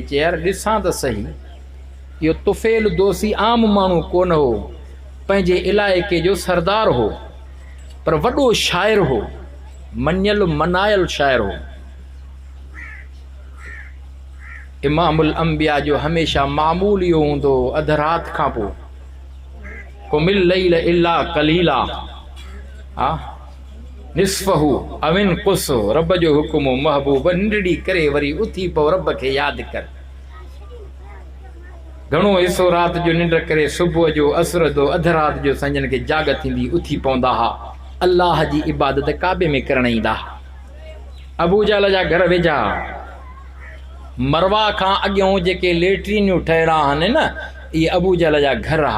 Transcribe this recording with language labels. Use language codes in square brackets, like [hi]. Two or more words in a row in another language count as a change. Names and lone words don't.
[sd] चए यार ॾिसां त सही, इहो तुफेल दोसी आम माण्हू कोन हो, पंहिंजे इलाइक़े जो सरदार हो, पर वॾो शाइर हो, मञियल मनायल शाइर हो। इमामुल अंबिया जो हमेशा मामूल इहो हूंदो, अध रात खां पोइ [ar] قم الليل إلا قليلا, [sd] हा [ar] نصفه أو انقص, [sd] रब जो हुकुम महबूब निंडड़ी करे वरी उथी पो रब खे यादि कर। घणो हिसो रात जो निंड करे सुबुह जो असर जो अध रात जो संजन खे जाग थींदी उथी पवंदा हा, अल्लाह जी इबादत काबे में करण ईंदा। अबू जहल जा घर वेझा मरवा खां अॻियों जेके लेट्रिनियूं ठहियलु आहिनि न, इहे अबू जहल जा घर हा।